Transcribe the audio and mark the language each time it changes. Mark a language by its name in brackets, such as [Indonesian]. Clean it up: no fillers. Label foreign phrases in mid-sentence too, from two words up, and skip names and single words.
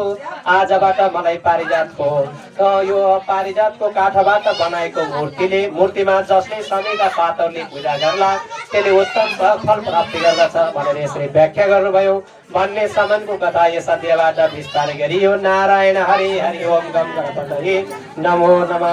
[Nepali] आजबाट मलाई पारिजातको यो पारिजातको काठबाट बनाएको मूर्तिमा जसले स्वामीका पातहरूले पूजा गर्ला त्यसले उत्तम फल प्राप्ति गर्दछ भनेर यसरी व्याख्या गर्नुभयो भन्ने सम्मको कथा यस अध्यायबाट विस्तार गरियो। [Sanskrit] नारायण हरि हरि ओम गम गणपतये नमो नमः।